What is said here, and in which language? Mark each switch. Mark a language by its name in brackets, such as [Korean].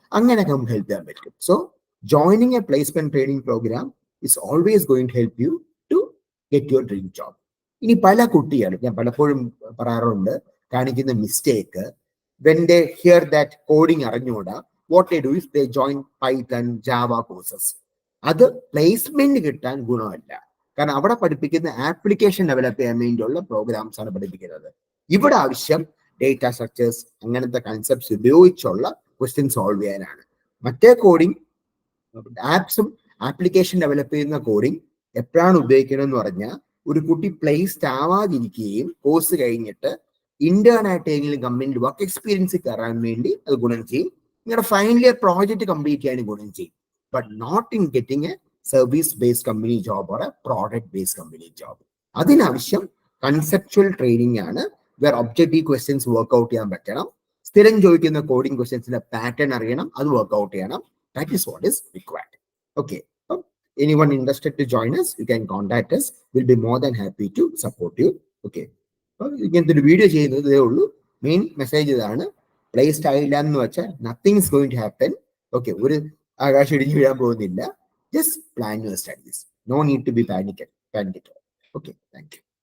[Malayalam] അങ്ങനെയൊക്കെ നമുക്ക് ഹെൽപ്പ് ചെയ്യാൻ പറ്റും. [English] So joining a placement training program is always going to help you to get your dream job. [Malayalam] ഇനി പല കുട്ടികളും ഞാൻ പലപ്പോഴും പറയാറുണ്ട് കാണിക്കുന്ന mistake, [English] when they hear that coding അറിഞ്ഞൂടാ, what they do is they join Python, Java courses. [Malayalam] അത് placement കിട്ടാൻ ഗുണമല്ല. കാരണം അവിടെ പഠിപ്പിക്കുന്ന ആപ്ലിക്കേഷൻ ഡെവലപ്പ് ചെയ്യാൻ വേണ്ടിയുള്ള പ്രോഗ്രാംസ് ആണ് പഠിപ്പിക്കുന്നത്. ഇവിടെ ആവശ്യം ഡേറ്റ സ്ട്രക്ചേഴ്സ് അങ്ങനത്തെ കൺസെപ്റ്റ്സ് ഉപയോഗിച്ചുള്ള ക്വസ്റ്റ്യൻ സോൾവ് ചെയ്യാനാണ്. മറ്റേ കോഡിങ് ആപ്സും ആപ്ലിക്കേഷൻ ഡെവലപ്പ് ചെയ്യുന്ന കോഡിങ് എപ്പോഴാണ് ഉപയോഗിക്കണം എന്ന് പറഞ്ഞാൽ ഒരു കുട്ടി പ്ലേസ്ഡ് ആവാതിരിക്കുകയും കോഴ്സ് കഴിഞ്ഞിട്ട് ഇന്റേൺ ആയിട്ട് ഏതെങ്കിലും കമ്പനിയിൽ വർക്ക് എക്സ്പീരിയൻസ് കയറാൻ വേണ്ടി അത് ഗുണം ചെയ്യും. നിങ്ങളുടെ ഫൈനൽ ഇയർ പ്രോജക്റ്റ് കംപ്ലീറ്റ് ചെയ്യാൻ ഗുണം ചെയ്യും. [English] but not in getting a service based company job [Malayalam] or A product based company job. അതിനാവശ്യം conceptual training ആണ്. വേർ ഒബ്ജക്റ്റീവ് ക്വസ്റ്റ്യൻസ് വർക്ക്ഔട്ട് ചെയ്യാൻ പറ്റണം. സ്ഥിരം ചോദിക്കുന്ന കോഡിംഗ് ക്വസ്റ്റ്യൻസിന്റെ പാറ്റേൺ അറിയണം, അത് വർക്ക്ഔട്ട് ചെയ്യണം. [English] That is what is required. Okay. Anyone interested to join us, you can contact us. We'll be more than happy to support you. Okay. [Malayalam] ഇങ്ങനത്തെ ഒരു video ചെയ്യുന്നതേ ഉള്ളൂ. മെയിൻ മെസ്സേജ് ഇതാണ്, പ്ലേസ്ഡ് ആയില്ല എന്ന് വെച്ചാൽ [English] Nothing is going to happen. [Malayalam] Okay, ഒരു ആകാശം ഇടിഞ്ഞു വീഴാൻ പോകുന്നില്ല. [English] Just plan your studies. No need to be panic. Okay, thank you.